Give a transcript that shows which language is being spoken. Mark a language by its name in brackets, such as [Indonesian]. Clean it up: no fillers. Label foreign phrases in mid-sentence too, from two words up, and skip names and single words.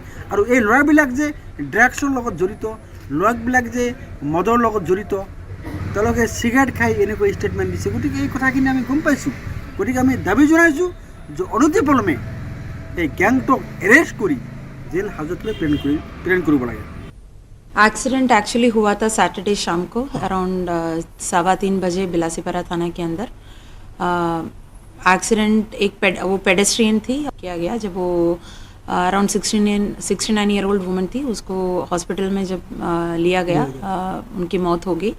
[Assamese] আৰু এই ল'ৰাবিলাক যে ড্ৰাগছৰ লগত জড়িত, ল'ৰাবিলাক যে মদৰ লগত জড়িত, তেওঁলোকে চিগাৰেট খাই এনেকৈ ষ্টেটমেণ্ট দিছে। গতিকে এই কথাখিনি আমি গম পাইছোঁ। গতিকে আমি দাবী জনাইছোঁ যে অনতিপলমে এই গেংটোক এৰেষ্ট কৰি জেল হাজতলৈ প্ৰেৰণ কৰিব লাগে। [English] accident actually [Hindi] हुआ था सैटरडे शाम को अराउंड 3:15 बजे बिलासीपारा थाना के अंदर। एक्सीडेंट वो पेडेस्ट्रियन थी, किया गया जब वो अराउंड 69 [English] year old woman [Hindi] थी, उसको हॉस्पिटल में जब लिया गया उनकी मौत हो गई।